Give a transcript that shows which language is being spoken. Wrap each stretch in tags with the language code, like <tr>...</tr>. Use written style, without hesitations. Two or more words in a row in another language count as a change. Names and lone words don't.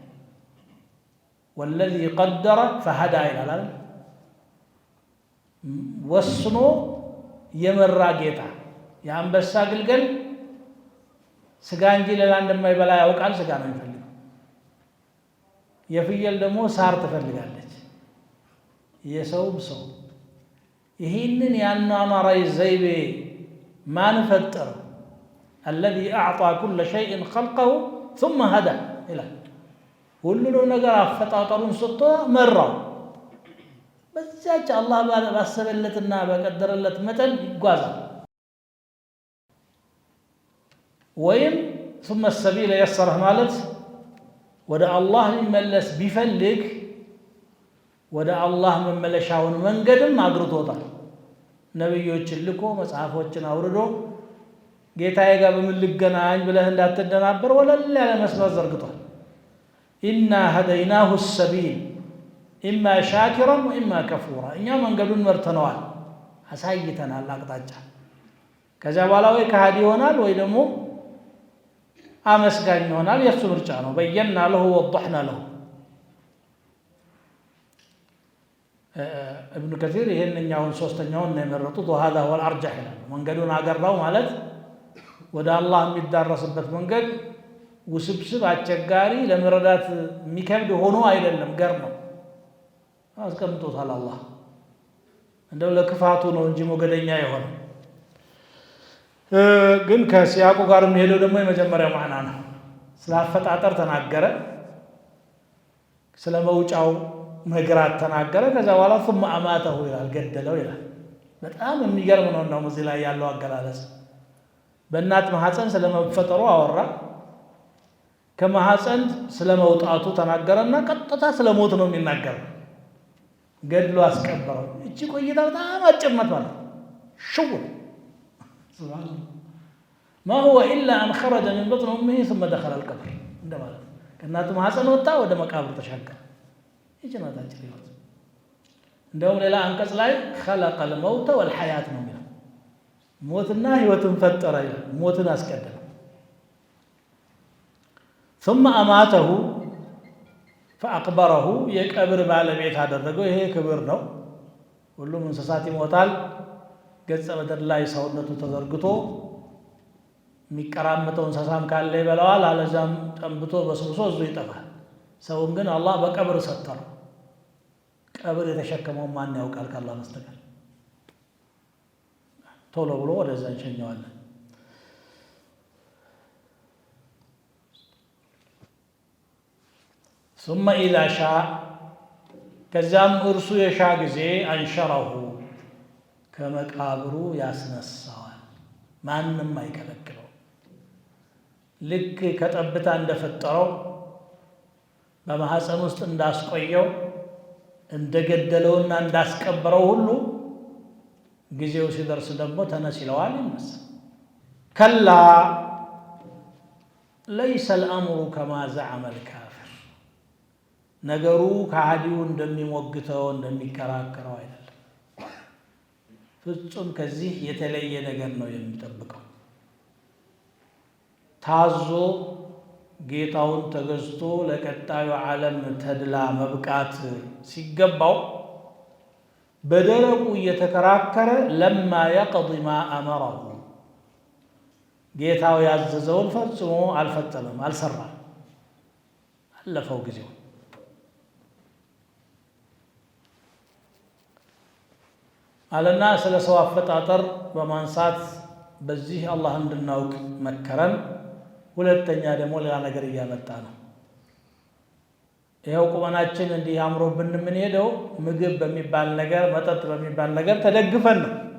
<ar>والذي قدر فهدى</ar> <am>ይላል። ወስኖ የመራ ጌታ። የአንበሳ ግልገል ስጋ እንጂ ሌላ እንደማይበላ ያውቃል። ስጋ ነው የሚፈልገው። የፍየል ደግሞ ሳር ትፈልጋለች። የሰውም ሰው ይህንን የአኗኗራዊ ዘይቤ ማን ፈጠረው?</am> <ar>الذي أعطى كل شيء خلقه ثم هدى</ar> <am>ይላል። ሁሉንም ነገር አፈጣጠሩን ሰጥቶ መራው። በዛች አላህ ባሰበለትና በቀደረለት መጠን ይጓዛል። ወይም</am> <ar>ثم السبيل يسره</ar> <am>ማለት ወደ አላህ ሊመለስ ቢፈልግ ወደ አላህ መመለሻውን መንገድም አግርቶታል። ነብዮችን ልኮ መጽሐፎችን አውርዶ ጌታዬ ጋር በምን ልገናኝ ብለህ እንዳትደናበር ወለል ያለ መስመር ዘርግቷል።</am> <ar>إنا هديناه السبيل إما شاكرا وإما كفورا</ar> <am>እኛ መንገዱን መርተነዋል አሳይተናል አቅጣጫ ከዚያ በኋላ ወይ ከሃዲ ይሆናል ወይ ደግሞ አመስጋኝ ይሆናል የእሱ ምርጫ ነው</am> <ar>بينا له وضحنا له</ar> <am>ابن كثير ይሄንኛውን ሶስተኛውን ነው የመረጡት</am> <ar>وهذا هو الارجح</ar> <am>ይላል መንገዱን አገራው ማለት ወደ አላህ የሚዳረስበት መንገድ ውስብስብ አስቸጋሪ ለመረዳት የሚከብድ ሆኖ አይደለም ገር ነው አስቀምጦታል አላህ እንደው ለክፋቱ ነው እንጂ ሞገደኛ ይሆን ግን ከሲያቁ ጋር የሚሄደው ደግሞ የመጀመሪያው ማዕና ነው ስላፈጣጠር ተናገረ ስለመውጫው መግራት ተናገረ ከዛ በኋላ</am> <ar>ثم اماته</ar> <am>ይላል ገደለው ይላል በጣም የሚገርም ነው እንደው እዚህ ላይ ያለው አገላለጽ በእናት ማህፀን ስለመፈጠሩ አወራ ከማህፀን ስለመውጣቱ ተናገረና ቀጥታ ስለሞት ነው የሚናገረው ገድሎ አስቀበረው እቺ ቆይታ በጣም አጭርነት ማለት ሽው</am> <ar>سبحان الله ما هو الا ان خرج من بطن امه ثم دخل القبر عندما كنات</ar> <am>ማህፀን ወጣ ወደ መቃብር ተሻገረ ይጀናታችን ይወጣ እንደውም ሌላ አንቀጽ ላይ</am> <ar>خلق الموت والحياه</ar> <am>ነው የሚለው ሞትና ህይወትን ፈጠረ ይላል ሞትን አስቀደመ</am> <ar>ثم اماته فاقبره</ar> <am>የቀብር ባለቤት አደረገው ይሄ ክብር ነው ሁሉም እንስሳት ይሞታል ገጸ ምድር ላይ ሰውነቱ ተዘርግቶ የሚቀራመተው እንስሳም ካለ ይበላዋል አለዛም ጠንብቶ በስብሶ እዙ ይጠፋል ሰውን ግን አላህ በቀብር ሰጠረው ቀብር የተሸከመው ማን ያውቃል ካላህ በስተቀር ቶሎ ብሎ ወደዛ እንሸኘዋለን</am> <ar>ثم إذا شاء</ar> <am>ከዛም እርሱ የሻ ጊዜ አንሸረሁ ከመቃብሩ ያስነሳዋል ማንንም አይከለክለው ልክ ከጠብታ እንደፈጠረው በማህፀን ውስጥ እንዳስቆየው እንደገደለውና እንዳስቀበረው ሁሉ ጊዜው ሲደርስ ደግሞ ተነስ ይለዋል ይነሳ ከላ</am> <ar>ليس الأمر كما زعم الكافر</ar> <am>ነገሩ ከሃዲው እንደሚሞግተው እንደሚከራከረው አይደለም ፍጹም ከዚህ የተለየ ነገር ነው የሚጠብቀው ታዞ ጌታውን ተገዝቶ ለቀጣዩ ዓለም ተድላ መብቃት ሲገባው በደረቁ እየተከራከረ</am> <ar>لما يقضي ما أمره</ar> <am>ጌታው ያዘዘውን ፈጽሞ አልፈጸመም አልሰራም አለፈው ጊዜው አለና ስለ ሰው አፈጣጠር በማንሳት በዚህ አላህ እንድናውቅ መከረን ሁለተኛ ደግሞ ሌላ ነገር እያመጣ ነው ይሄው ቁመናችን እንዲህ አምሮብን ምን ሄደው ምግብ በሚባል ነገር መጠጥ በሚባል ነገር ተደግፈን ነው</am>